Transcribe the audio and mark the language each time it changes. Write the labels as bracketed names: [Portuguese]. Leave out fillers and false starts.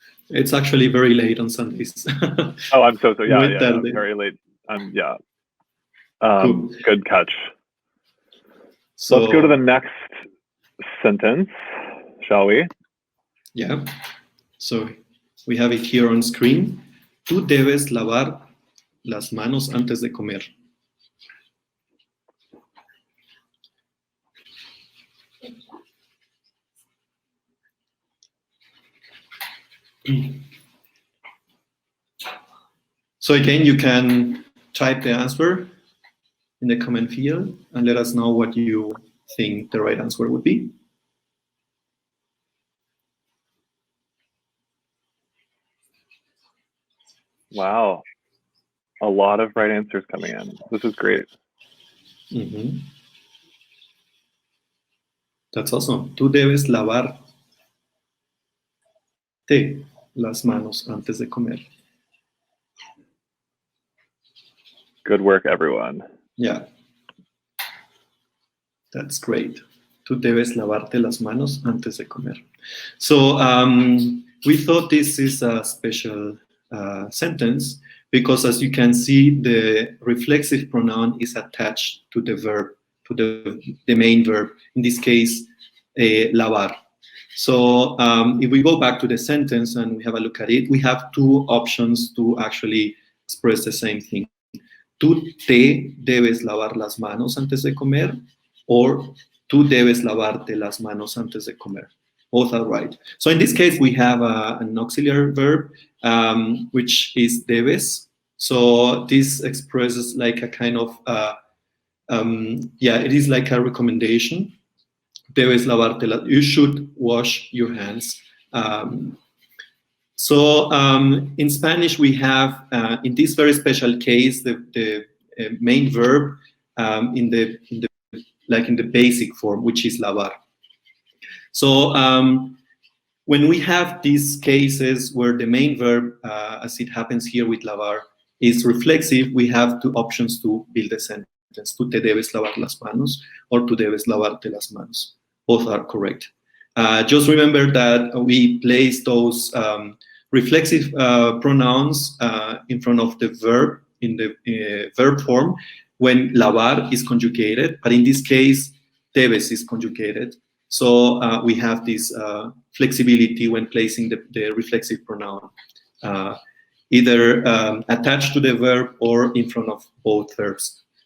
[English] It's actually very late on Sundays. Oh, I'm so yeah, [Spanish] Muy [English] yeah, [Spanish] tarde. [English] very late. Yeah. Cool. Good catch. So let's go to the next sentence, shall we? Yeah. So we have it here on screen. [Spanish] Tú debes lavar las manos antes de comer. [English] So again, you can type the answer in the comment field and let us know what you think the right answer would be. Wow. A lot of right answers coming in. This is great. Mm-hmm. That's awesome. [Spanish] Tú debes lavarte las manos antes de comer. [English] Good work, everyone. Yeah. That's great. [Spanish] Tú debes lavarte las manos antes de comer. [English] So we thought this is a special sentence because, as you can see, the reflexive pronoun is attached to the verb, to the main verb, in this case, lavar. So if we go back to the sentence and we have a look at it, we have two options to actually express the same thing. [Spanish] Tú te debes lavar las manos antes de comer, or tú debes lavarte las manos antes de comer. [English] Both are right. So in this case, we have an auxiliary verb, which is debes. So this expresses like a kind of, it is like a recommendation. [Spanish] Debes lavarte [English] you should wash your hands. So in Spanish, we have, in this very special case, the main verb in the basic form, which is lavar. So when we have these cases where the main verb, as it happens here with lavar, is reflexive, we have two options to build a sentence. [Spanish] Tú te debes lavar las manos, or tú debes lavarte las manos. [English] Both are correct. Just remember that we place those reflexive pronouns in front of the verb in the verb form when lavar is conjugated, but in this case, debes is conjugated. So we have this flexibility when placing the reflexive pronoun, either attached to the verb or in front of both verbs.